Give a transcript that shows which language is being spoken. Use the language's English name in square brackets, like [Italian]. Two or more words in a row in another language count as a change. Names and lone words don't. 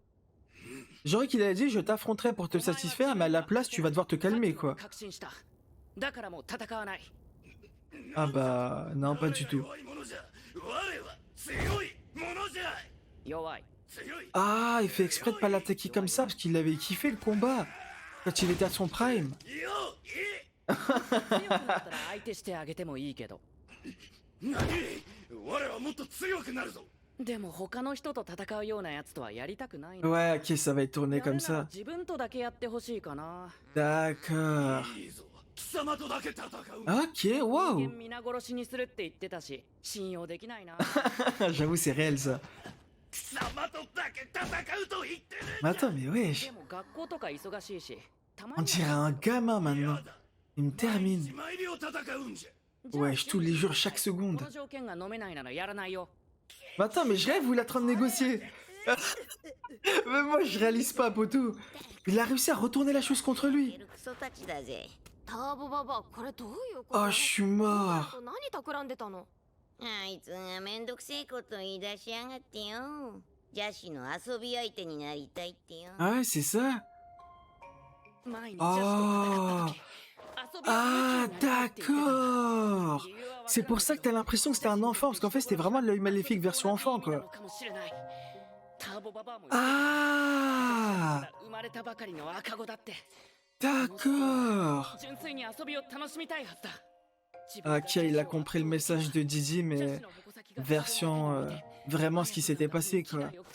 [French] J'aurais qu'il a dit je t'affronterai pour te satisfaire, mais à la place tu vas devoir te calmer quoi. Ah bah non, pas du tout. Ah, il fait exprès de pas l'attaquer comme ça parce qu'il avait kiffé le combat quand il était à son prime. [Japanese] でも他の人と戦うようなやつとはやりたくない。 [French] Ouais, ok, ça va être tourné comme ça. [Japanese] 自分とだけやってほしいかな。 [French] D'accord. Ok, wow. [Japanese] 皆殺しにするって言ってたし、信用できないな。 [French] J'avoue, c'est réel ça. Mais attends, mais [Japanese] で [French] wesh. [Japanese] も学校とか忙しいし、たま [French] On [Japanese] に [French] dirait un gamin maintenant. Il me termine. Wesh, tous les jours, chaque [Japanese] こ [French] seconde. [Japanese] の条件が飲めないならやらないよ。 [French] Mais attends, mais je rêve où il est en train de négocier. Mais moi, je réalise pas, poteau. Il a réussi à retourner la chose contre [Japanese] て [French] lui. [Japanese] るクソたちだぜ。ターボババ、これどういうこと？ [French] Oh, je suis mort. [Japanese] 何企んでたの？あいつがめんどくせえこと言い出しやがってよ。邪師の遊び相手になりたいってよ。 [French] Ah ouais, c'est ça. [Japanese] 前にジャスと戦った時、遊び [French] Ah, [Japanese] を武器になるって言ってた。 [French] d'accord. C'est pour ça que t'as l'impression que c'était un enfant, parce qu'en fait, c'était vraiment l'œil maléfique version enfant, quoi. Ah, d'accord. Ok, il a compris le message de Didi, mais version vraiment ce qui s'était passé, quoi.